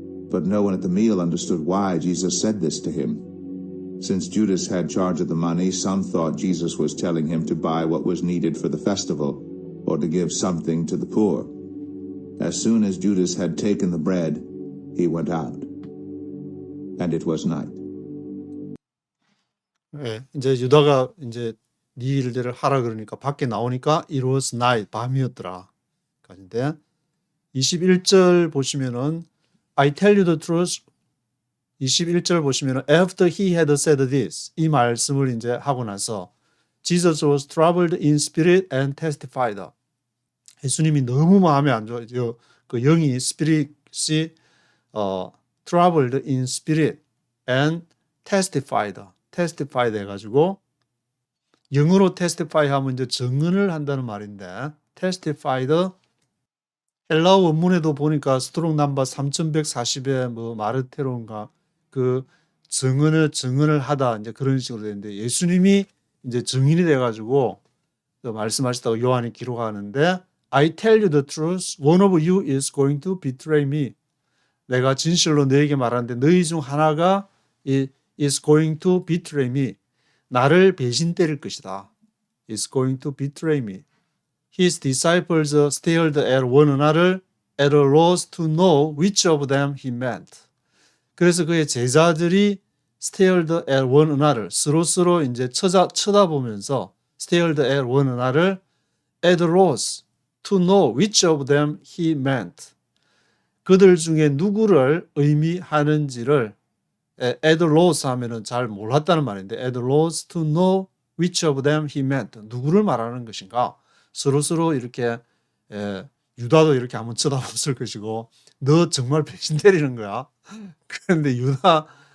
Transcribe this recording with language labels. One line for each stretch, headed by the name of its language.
English: But no one at the meal understood why Jesus said this to him. Since Judas had charge of the money, some thought Jesus was telling him to buy what was needed for the festival, or to give something to the poor. As soon as Judas had taken the bread, he went out. And it was night.
Korean: 네, 이제 유다가 이제 네 일들을 하라 그러니까 밖에 나오니까
English: it was night,
Korean: 밤이었더라. 까지인데 21절 보시면은
English: I tell you the truth.
Korean: 21절 보시면은
English: after he had said this
Korean: 이 말씀을 이제 하고 나서
English: Jesus was troubled in spirit and testified.
Korean: 예수님이 너무 마음에 안 좋아요. 그 영이 스피릿이
English: troubled in spirit and testified
Korean: 해가지고 영어로 testify 하면 이제 증언을 한다는 말인데 testified 헬라어 원문에도 보니까 스트롱 넘버 3140에 뭐 마르테론가 그 증언을 하다 이제 그런 식으로 되는데 예수님이 이제 증인이 돼가지고 말씀하셨다고 요한이 기록하는데
English: I tell you the truth, one of you is going to betray me.
Korean: 내가 진실로 너에게 말하는데 너희 중 하나가
English: is going to betray me.
Korean: 나를 배신 때릴 것이다.
English: is going to betray me. His disciples stared at one another at a loss to know which of them he meant.
Korean: 그래서 그의 제자들이
English: stared at one another
Korean: 서로 이제 쳐다보면서
English: stared at one another at a loss to know which of them he meant.
Korean: 그들 중에 누구를 의미하는지를
English: at a loss
Korean: 하면은 잘 몰랐다는 말인데
English: at a loss to know which of them he meant.
Korean: 누구를 말하는 것인가? 서로 이렇게 유다도 이렇게 한번 쳐다봤을 것이고 너 정말 배신 때리는 거야. 그런데 유다